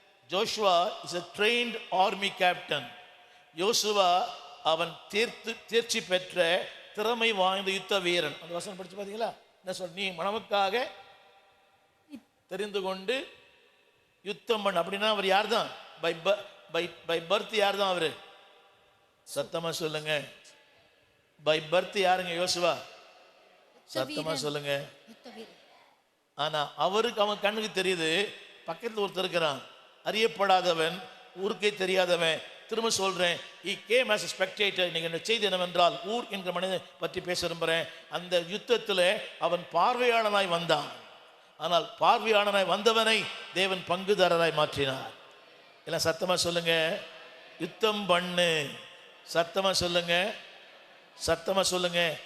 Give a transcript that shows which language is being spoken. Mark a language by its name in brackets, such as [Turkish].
[English] Joshua is a trained army captain. [Tamil] யோசுவா அவன் தேர்ச்சி பெற்ற திறமை வாய்ந்த யுத்த வீரன். அந்த வசனம் படிச்சு பாத்தீங்களா? என்ன சொல்? நீ நமக்காக தெரிந்து கொண்டு யுத்தம் பண்ண. அப்படின்னா அவர் யார் தான்? [English] by birth [Tamil] யார் தான் அவரு? சத்தமா சொல்லுங்க. பை பர்த் யாருங்க? யோசுவா. சத்தமா சொல்லுங்க. ஆனா அவருக்கு, அவன் கண்ணுக்கு தெரியுது, பக்கத்தில் ஒருத்தர் இருக்கிறான், அறியப்படாதவன், ஊருக்கே தெரியாதவன். திரும்ப சொல்றேன், [English] he came as a spectator. [Tamil] நீங்க என்ன செய்தி என்னவென்றால், ஊர் என்கிற மனிதனை பற்றி பேச விரும்புகிறேன். அந்த யுத்தத்தில் அவன் பார்வையாளனாய் வந்தான். ஆனால் பார்வையாளனாய் வந்தவனை தேவன் பங்குதாரராய் மாற்றினார். எல்லாம் சத்தமா சொல்லுங்க. யுத்தம் பண்ணு. சத்தமா சொல்லுங்க. சத்தமா சொல்லுங்க.